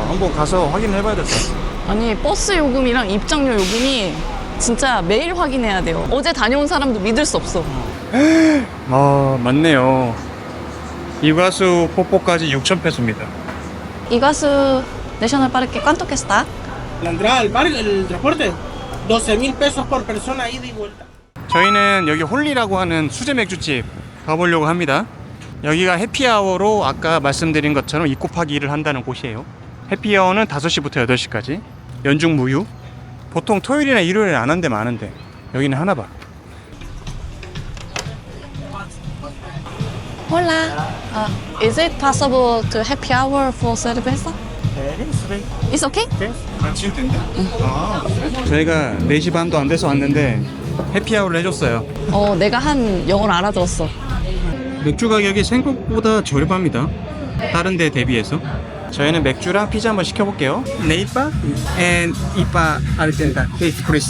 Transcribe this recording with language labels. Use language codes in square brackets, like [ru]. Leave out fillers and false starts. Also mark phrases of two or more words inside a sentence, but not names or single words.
[ko] 한번 가서 확인을 해봐야 될 것 같아요. 아니 버스 요금이랑 입장료 요금이 진짜 매일 확인해야 돼요. 어제 다녀온 사람도 믿을 수 없어. 아, 맞네요. 이과수 폭포까지 6,000페소입니다. [es] 이과수 내셔널 파르que ¿cuánto que está? La entrada al parque, el transporte, 12.000 pesos por persona ida y vuelta. [ko] 저희는 여기 홀리라고 하는 수제 맥주집 가보려고 합니다. 여기가 해피아워로 아까 말씀드린 것처럼 2 곱하기 1을 한다는 곳이에요. 해피아워는 5시부터 8시까지 연중 무휴. 보통 토요일이나 일요일에 안 한 데 많은데 여기는 하나 봐. [es] Hola. [en] Is it possible to happy hour for cerveza? It's okay? [ko] 지금 된다. 저희가 4시 반도 안 돼서 왔는데 해피아워를 해줬어요. 내가 한 영어를 알아들었어. 맥주 가격이 생각보다 저렴합니다. 다른 데 대비해서. 저희는 맥주랑 피자 한번 시켜볼게요. [en] NIPA and IPA Argentina taste price.